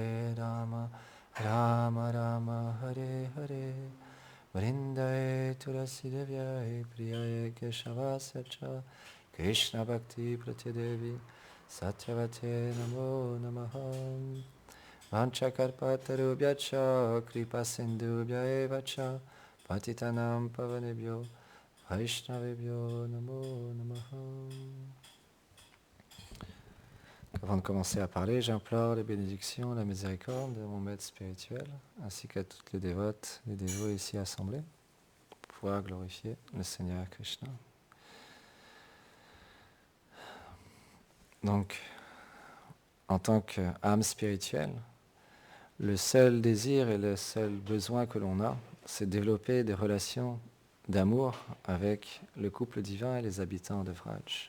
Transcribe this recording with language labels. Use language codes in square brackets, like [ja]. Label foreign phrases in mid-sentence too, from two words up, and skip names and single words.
[sa] Rama Rama Hare Hare Vrindaye Tulasi Devyai Priyaye Keshavasya Krishna Bhakti Pratyadevi Satyavate Namo Namaha Vanchakarpatarubhyacha Kripa Sindhubhya Evacha Patitanam Pavanebhyo Vaishnavebhyo Namo Namaha. [fr] Avant de commencer à parler, j'implore les bénédictions, la miséricorde de mon maître spirituel, ainsi qu'à toutes les dévotes, les dévots ici assemblés, pour pouvoir glorifier le Seigneur Krishna. Donc, en tant qu'âme spirituelle, le seul désir et le seul besoin que l'on a, c'est de développer des relations d'amour avec le couple divin et les habitants de Vraj.